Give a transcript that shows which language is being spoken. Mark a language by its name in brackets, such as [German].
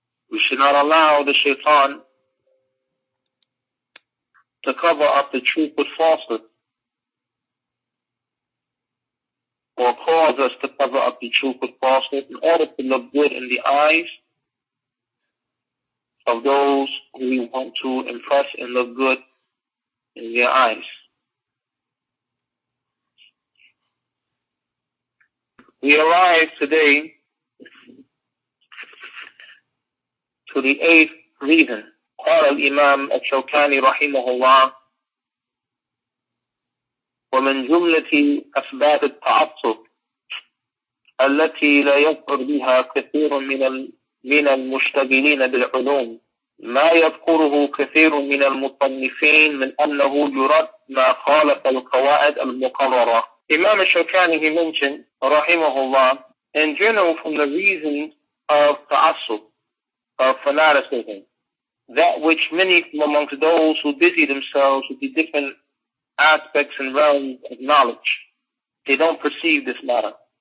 [English] We should not allow the shaitan to cover up the truth with falsehood, or cause us to cover up the truth with falsehood in order to look good in the eyes of those who we want to impress and look good in their eyes. We arrive today to the 8th reason. [Arabic] قال الإمام الشوكاني رحمه الله: ومن جملة أسباب التعصب التي لا يظهر بها كثير من المشتغلين بالعلوم ما يذكره كثير من المصنفين من أنه يرد ما خالف القواعد المقررة. [English] Imam al-Shawkani, he mentioned, rahimahullah, in general from the reasons of ta'assub, of fanaticism, that which many from amongst those who busy themselves with the different aspects and realms of knowledge, they don't perceive this matter.